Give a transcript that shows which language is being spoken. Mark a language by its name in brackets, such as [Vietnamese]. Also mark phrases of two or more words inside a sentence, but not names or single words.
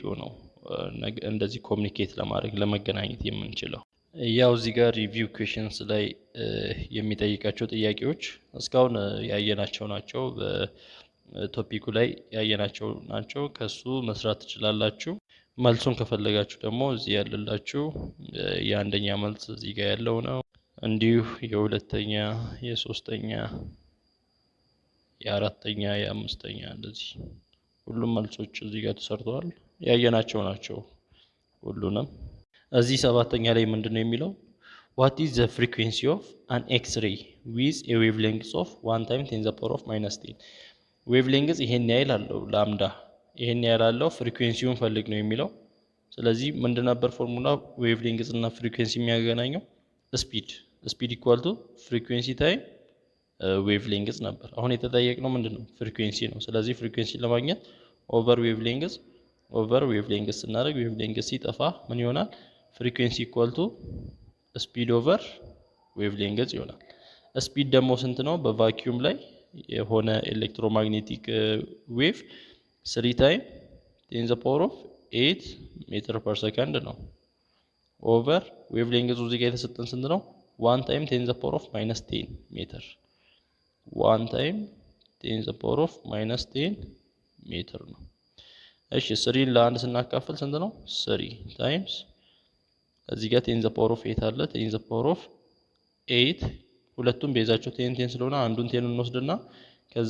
[Amharic] ነው እንደዚህ ኮሙኒኬት ለማድረግ ለመገናኘት የምንችለው ያው እዚህ ጋር [English] review questions [Amharic] ላይ የሚጠይቃቸው ጥያቄዎች እስካሁን ያየናቸው ናቸው በቶፒኩ ላይ ያየናቸው ናቸው ከሱ መስራት ትችላላችሁ መልሱን ከፈለጋችሁ ደግሞ እዚህ ያለላችሁ የአንደኛ መልስ እዚህ ጋር ያለው ነው እንዲሁ የሁለተኛ የሶስተኛ የአራተኛ የአምስተኛ እንደዚህ ሁሉም መልሶች እዚህ ጋር ተሰርተዋል ያየናቸው ናቸው ሁሉንም እዚህ ሰባተኛ ላይ ምንድነው የሚለው [English] what is the frequency of an x-ray with a wavelength of 1 × 10⁻⁻10 wavelength [Amharic] ይሄን ያህል አለው ላምዳ ይሄን ያህል አለው ፍሪኩዌንሲውን ፈልግ ነው የሚለው ስለዚህ ምንድን ነበር ፎርሙላ wavelength እና ፍሪኩዌንሲ የሚያገናኘው [English] speed equal to frequency time wavelength [Amharic] ነበር አሁን የተጠየቅነው ምንድነው ፍሪኩዌንሲ ነው ስለዚህ ፍሪኩዌንሲ ለማግኘት ኦቨር wavelength ስናደርግ wavelength ሲጠፋ ምን ይሆናል [English] frequency equal to speed over wavelength [Amharic] ይሆናል ስፒድ ደግሞ ስንት ነው በቫክዩም ላይ የሆነ [English] electromagnetic wave [Amharic] 3 ታይም 10⁸8 [English] meter per second [Amharic] ነው ኦቨር wavelength እዚህ ጋር የተሰጠን ስንት ነው 1 ታይም 10⁻⁻10 ሜትር 1 ታይም 10⁻⁻10 ሜትር ነው እሺ 3 ለአንድ ስናካፍል ስንት ነው 3 ታይምስ እዚህ ጋር 10⁸8 አለ 10⁸8 ሁለቱም ቤዛቸው 10 ስለሆነ አንዱን 10 እንወስድና ከዛ